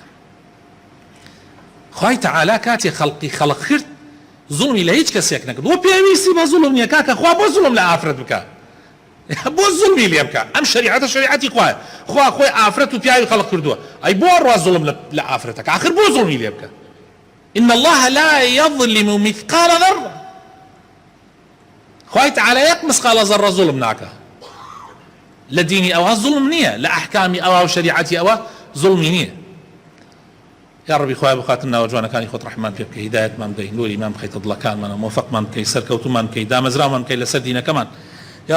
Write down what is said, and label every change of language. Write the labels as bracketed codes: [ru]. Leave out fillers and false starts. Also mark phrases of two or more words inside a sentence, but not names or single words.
[ckb] خوای تەعالا کاتێ خەڵقی خەڵق کرد زوڵمی لە هیچ کەسێک نەکرد وە پێویستی بە زوڵم نییە کاکە خوا بۆ زوڵم لە ئافرەت بکە بۆ زوڵمی لێ بکە ئەم شەریعەتە شەریعەتی خوایە خوا خۆی ئافرەت و پیاوی خەڵق کردووە ئەی بۆ ڕوا زوڵم لە ئافرەتەکە آخر بۆ زوڵمی لێ بکە [ar] إن الله لا يظلم مثقال ذرة [ckb] خوای تەعالا یەک [ar] مثقال ذرة [ckb] زوڵم ناکە لە دینی ئەوە زوڵم نییە لە ئەحکامی ئەوە و شەریعەتی ئەوە زوڵمی نییە یا ربی خوای بخاتن ناو جوانەکانی خۆت ڕەحمان پێ بکەی هیدایەتمان بدەی نوریمان بخەیتە دڵەکانمان موفقمان بکەی سەرکەوتومان بکەی دامەزرامان بکەی لەسەر دینەکەمان یا